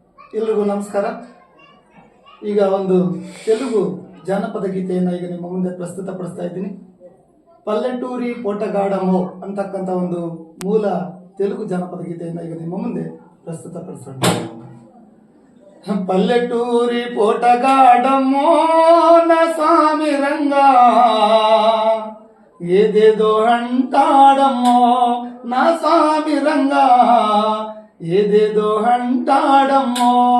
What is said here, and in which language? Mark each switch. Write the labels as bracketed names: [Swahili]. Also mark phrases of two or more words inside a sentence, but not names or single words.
[Kannada] ಎಲ್ರಿಗೂ ನಮಸ್ಕಾರ. ಈಗ ಒಂದು ತೆಲುಗು ಜಾನಪದ ಗೀತೆಯನ್ನು ಈಗ ನಿಮ್ಮ ಮುಂದೆ ಪ್ರಸ್ತುತಪಡಿಸ್ತಾ ಇದ್ದೀನಿ. ಪಲ್ಲೆಟೂರಿ ಪೋಟಗಾಡಮೋ ಅಂತಕ್ಕಂಥ ಒಂದು ಮೂಲ ತೆಲುಗು ಜಾನಪದ ಗೀತೆಯನ್ನು ಈಗ ನಿಮ್ಮ ಮುಂದೆ ಪ್ರಸ್ತುತಪಡಿಸೋಣ. [Telugu] పల్లెటూరి పోటగాడమ్మో నా స్వామి రంగా, ఏదేదో అంటాడమ్మో నా స్వామి రంగా, ఏదేదో అంటాడమ్మో.